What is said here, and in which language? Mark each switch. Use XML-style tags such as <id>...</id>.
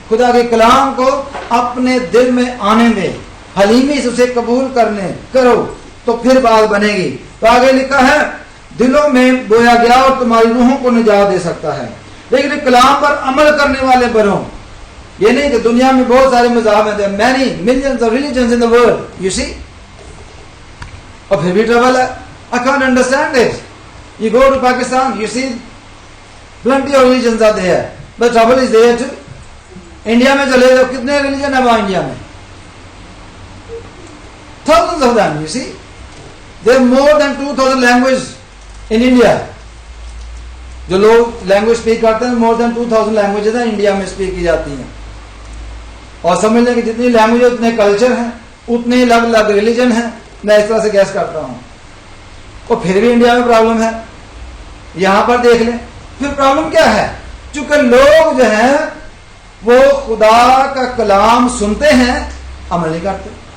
<ur>خدا کے کلام کو اپنے دل میں آنے دیں، حلیمی سے اسے قبول کرو تو پھر بات بنے گی. تو آگے لکھا ہے دلوں میں بویا گیا اور تمہاری روحوں کو نجات دے سکتا ہے. لیکن کلام پر عمل کرنے والے بنو. یہ نہیں کہ دنیا میں بہت سارے مذاہب ہیں،</ur> <en>many millions of religions in the world, you see.</en> <ur>اور پھر بھی ٹربل ہے.</ur> <en>I can't understand it. You go to Pakistan, you see plenty of religions are there, but trouble is there too.</en> <ur>India میں چلے جاؤ، کتنے religion ہے وہاں انڈیا میں؟</ur> <en>Thousands of them, you see. There are more than 2000 languages in India.</en> <ur>جو لوگ language speak کرتے ہیں</ur> <en>more than</en> <ur>2000 لینگویجز ہیں انڈیا میں اسپیک کی جاتی ہیں. اور سمجھ لیں کہ جتنی لینگویج اتنے کلچر ہیں، اتنے الگ الگ ریلیجن ہیں. میں اس طرح سے گیس کرتا ہوں. اور پھر بھی انڈیا میں پرابلم ہے. یہاں پر دیکھ لیں پھر پرابلم کیا ہے. چونکہ لوگ جو ہیں وہ خدا کا کلام سنتے ہیں، عمل نہیں کرتے.</ur>